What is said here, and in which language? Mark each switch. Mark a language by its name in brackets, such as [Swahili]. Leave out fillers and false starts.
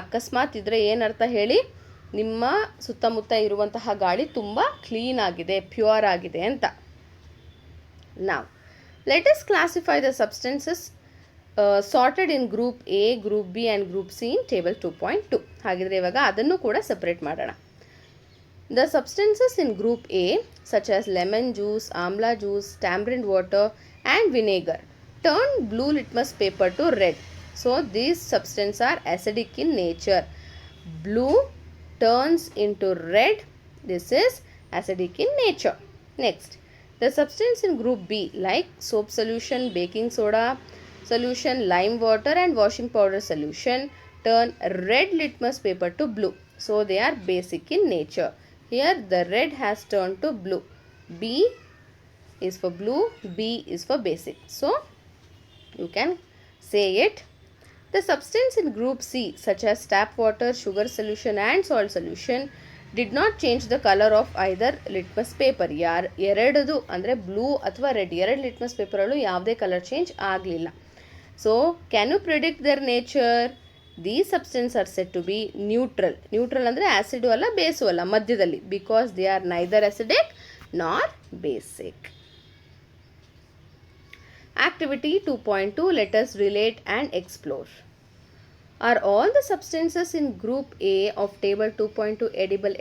[Kannada] ಅಕಸ್ಮಾತ್ ಇದ್ದರೆ ಏನರ್ಥ ಹೇಳಿ? ನಿಮ್ಮ ಸುತ್ತಮುತ್ತ ಇರುವಂತಹ ಗಾಳಿ ತುಂಬ ಕ್ಲೀನ್ ಆಗಿದೆ, ಪ್ಯೂರ್ ಆಗಿದೆ ಅಂತ. ನಾವು [English] Let us classify the substances sorted in group A, group B and group C in table 2.2. [Kannada] ಹಾಗಿದ್ರೆ ಇವಾಗ ಅದನ್ನು ಕೂಡ ಸಪ್ರೇಟ್ ಮಾಡೋಣ. [English] The substances in group A, such as lemon juice, amla juice, tamarind water, and vinegar, turn blue litmus paper to red. So these substances are acidic in nature. Blue turns into red. This is acidic in nature. Next, the substance in group B, like soap solution, baking soda solution, lime water, and washing powder solution, turn red litmus paper to blue. So they are basic in nature. Here the red has turned to blue. B is for blue, B is for basic. So you can say it. The substance in group C, such as tap water, sugar solution, and salt solution, did not change the color of either litmus paper. [Kannada] ಎರಡದು ಅಂದರೆ blue ಅಥವಾ red ಎರಡು litmus ಪೇಪರ್ಗಳು ಯಾವುದೇ colour change ಆಗಲಿಲ್ಲ. [English] So can you predict their nature? These substances are said to be neutral. Neutral [Kannada] ಅಂದರೆ acid ಅಲ್ಲ ಬೇಸು ಅಲ್ಲ, ಮಧ್ಯದಲ್ಲಿ. [English] Because they are neither acidic nor basic. Activity 2.2, let us relate and explore. Are all the substances in group A of table 2.2 edible?